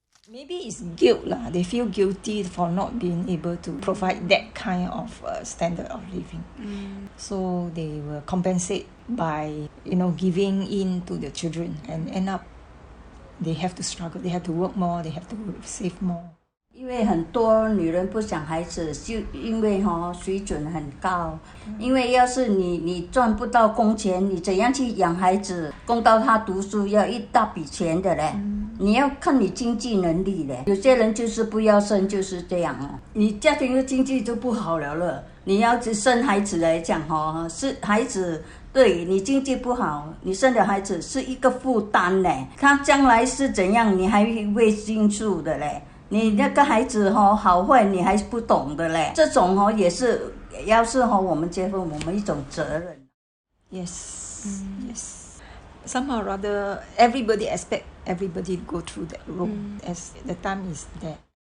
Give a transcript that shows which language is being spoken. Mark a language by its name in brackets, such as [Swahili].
[English] Maybe it's guilt lah. They feel guilty for not being able to provide that kind of standard of living. So they will compensate by giving in to the children, and end up they have to struggle. They have to work more. They have to save more. [Chinese] 因为很多女人不想孩子，就因为水准很高。因为要是你赚不到工钱，你怎样去养孩子？供到他读书要一大笔钱的嘞。你要看你经济能力嘞。有些人就是不要生，就是这样哦。你家庭的经济就不好了。你要生孩子来讲是孩子。对你经济不好，你生的孩子是一个负担嘞。他将来是怎样，你还未清楚的嘞。你那个孩子好坏你还不懂的嘞，这种也是，要是我们结婚，我们一种责任。 [English] Yes, yes. Somehow or other, everybody expect everybody to go through that role as the time is there.